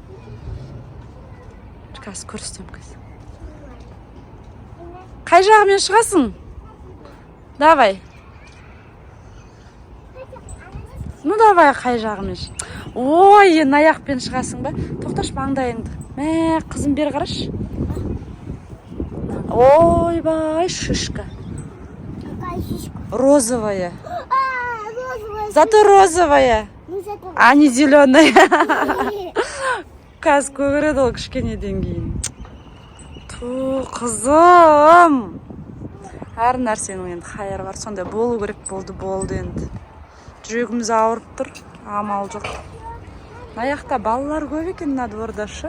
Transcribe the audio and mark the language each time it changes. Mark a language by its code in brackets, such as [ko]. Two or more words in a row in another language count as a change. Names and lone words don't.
[kk] Қазір көрсетем қазір. Қай жағымен шығасың? Давай. [ru] Ну давай, [kk] қай жағымен шық. Ой, енді аяқпен шығасың ба? Тоқташ маңдайыңды. Мә, қызым, бер қараш. Ой, бай, шишка. [ru] Розовая. Зато розовая. А не зеленая. [kk] Қазір көгереді ол кішкенеден кейін. Ту, қызым. Әр нәрсенің енді қайыр бар. Сондай болу керек болды енді. Жүрегіміз ауырып тұр, амал жоқ. Аяқта балалар көп екен мына двордашы.